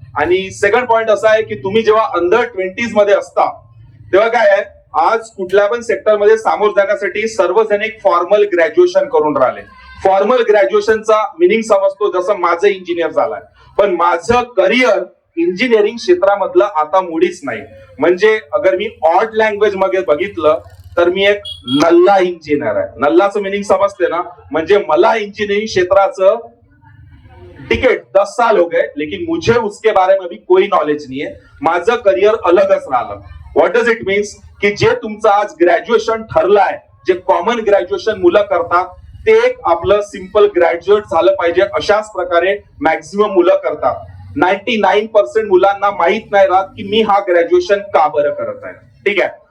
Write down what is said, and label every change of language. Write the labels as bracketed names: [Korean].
[Marathi] आणि second point असा आहे की तुम्ही जेव्हा अंडर 20s मध्ये असता तेव्हा काय आहे, आज कुठल्या पण सेक्टरमध्ये सामोर जाण्यासाठी सर्वजण एक फॉर्मल ग्रॅज्युएशन करून राहिले. फॉर्मल ग्रॅज्युएशनचा मिनिंग समजतो, जसं माझं इंजिनियर झालंय, पण माझं करिअर इंजिनिअरिंग क्षेत्रामधलं आता मुळीच नाही. म्हणजे अगर मी ऑड लँग्वेज मध्ये बघितलं तर मी एक नल्ला इंजिनियर आहे. नल्लाचं मिनिंग समजते ना, म्हणजे मला इंजीनियरिंग क्षेत्राचं टिकट [Hindi] 10 साल हो गए लेकिन मुझे उसके बारे में भी कोई नॉलेज नहीं है. [Marathi] माझं करिअर अलगच राहिलं. [English] what does it means [Marathi] की जे तुमचं आज ग्रॅज्युएशन ठरलंय, जे कॉमन ग्रॅज्युएशन मुलं करतात ते एक आपलं सिंपल ग्रॅज्युएट झालं पाहिजे अशाच प्रकारे मॅक्झिमम मुलं करतात. 99% मुलांना माहित नाही राहत की मी हा ग्रॅज्युएशन का बरं करत आहे. ठीक आहे.